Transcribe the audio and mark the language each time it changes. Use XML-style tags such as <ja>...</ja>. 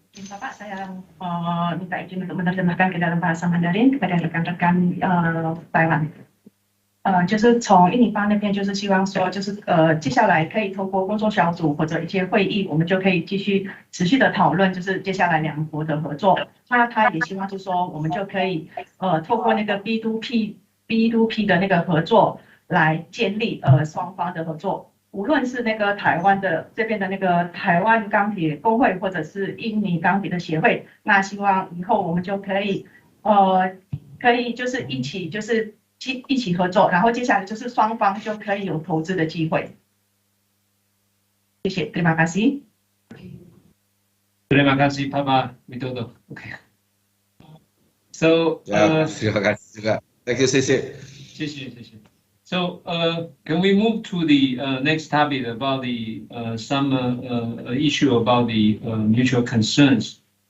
<id>Bapak, saya minta izin untuk menerjemahkan ke dalam bahasa Mandarin kepada rekan-rekan Taiwan。</id> <zh>就是从印尼方那边，就是希望说，就是接下来可以透过工作小组或者一些会议，我们就可以继续持续的讨论，就是接下来两国的合作。那他也希望就是说，我们就可以透过那个 B2P 的那个合作来建立双方的合作。无论是那个台湾的这边的那个台湾钢铁工会，或者是印尼钢铁的协会，那希望以后我们就可以就是一起合作，然后接下来就是双方就可以有投资的机会。谢谢，</zh> <id>terima kasih。 Terima kasih Pak Widodo.</id> <en>Okay. So,</en> <id>terima kasih juga.</id> <en>Thank you,</en> <zh>谢谢。谢谢。</zh> <en>So, can we move to the next topic about the some issue about the mutual concerns?</en>